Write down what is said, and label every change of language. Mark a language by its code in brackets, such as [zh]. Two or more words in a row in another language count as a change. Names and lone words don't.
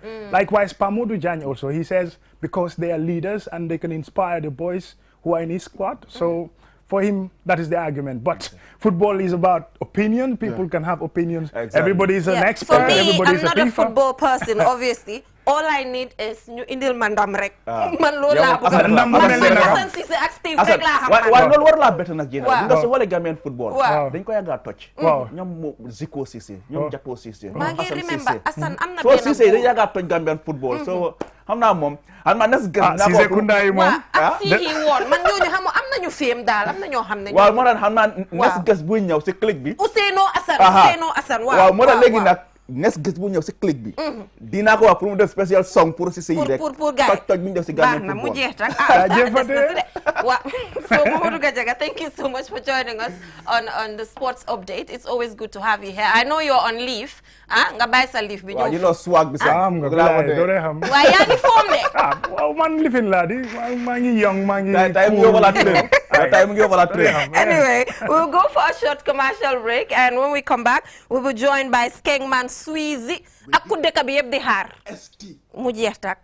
[en] Likewise, Pamodou Diagne also, he says because they are leaders and they can inspire the boys who are in his squad. So for him, that is the argument. But football is about opinion. People can have opinions. Everybody is an expert. For me, Everybody I'm not a football person, obviously. All I need is [wo] ñu indil ma ndam rek. Man loolu laa bëgg. Ndam bu mel ni naka. Assane Cissé ak Steve rek laa xam. waaye loolu war laa bett nag jéem a. wala [en] Gambian football. [wo] dañ ko yàgg a toj. ñoom Zico Cissé, ñoom Japo Cissé. maa ngi remember Assane am na benn. soo Cissé dañ yàgg a toj [en] Gambian football. [wo] so xam naa moom. xam naa nas gën naa ko. Cissé Kounda yi moom. ak fii yi woon man ñooñu xam am nañu féem daal am na ñoo xam ne. waaw moo tax xam naa nas gës buy ñëw si clic bi. Ousseynou Assane waaw moo tax léegi nag. nes gis bu ñëw si clic bi. dinaa ko wax pour mu def spécial song pour si yi rek. pour gars yi toj bi ñu def si Gambian mu football. jeex tak waaw so Mamadou Gajaga, [en] thank you so much for joining us on the sports update. It's always good to have you here. I know you're on leave. [wo] nga bàyyi sa leave bi ñëw. waaw [en] you know swag [wo] bi sax. nga bilaay doo dee xam. waaye yaa ngi foom de. waaw man lifin laa di maa ngi young maa ngi. time mu ngi yóbbu la train. [en] Anyway, we'll go for a short commercial break, and when we come back, we will be joined by Skengman Sweezy [wo] ak ku dëkk bi yëpp di xaar. mu jeex tak.